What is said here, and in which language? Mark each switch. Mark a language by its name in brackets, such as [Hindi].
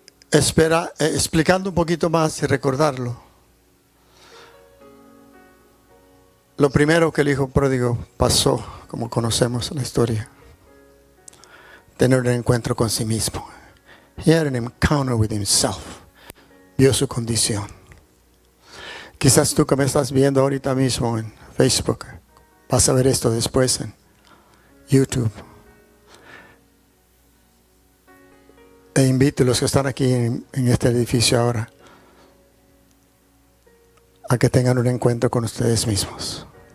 [Spanish] Explicando un poquito más y recordarlo. Lo primero que el hijo pródigo pasó, como conocemos la historia, tener un encuentro con sí mismo. [English] He had an encounter with himself. [Spanish] Vio su condición. Quizás tú que me estás viendo ahorita mismo en Facebook, vas a ver esto después en YouTube. E invito a los que están aquí en este edificio ahora a que tengan un encuentro con ustedes mismos.